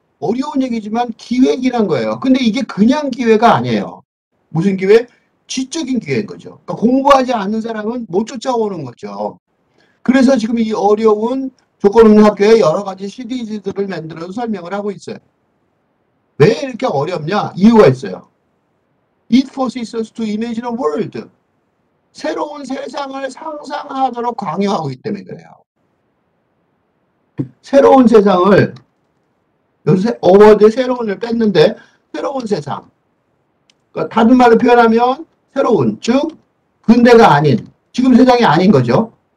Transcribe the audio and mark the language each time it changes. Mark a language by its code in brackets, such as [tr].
[ko] 어려운 얘기지만 기회이란 거예요. 근데 이게 그냥 기회가 아니에요. 무슨 기회? 지적인 기회인 거죠. 그러니까 공부하지 않는 사람은 못 쫓아오는 거죠. 그래서 지금 이 어려운 조건 없는 학교에 여러 가지 시리즈들을 만들어서 설명을 하고 있어요. 왜 이렇게 어렵냐? 이유가 있어요. [en] It forces us to imagine a world. [ko] 새로운 세상을 상상하도록 강요하고 있기 때문에 그래요. 새로운 세상을 요새 어워드 새로운을 뺐는데 새로운 세상. 그러니까 다른 말로 표현하면 새로운, 즉 근대가 아닌, 지금 세상이 아닌 거죠.